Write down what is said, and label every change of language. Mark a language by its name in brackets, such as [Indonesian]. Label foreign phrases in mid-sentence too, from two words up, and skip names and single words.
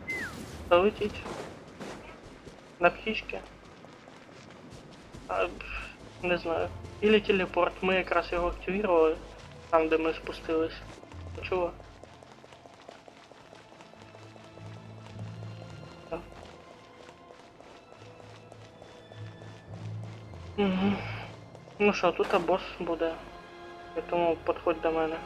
[Ukrainian] Долетіть. На птичке. [Russian] А, Не знаю. Или телепорт. [Ukrainian] Ми якраз його активували. Там, де ми спустились. Чого? Угу. Ну що, тут босс буде. Тому підходь до мене.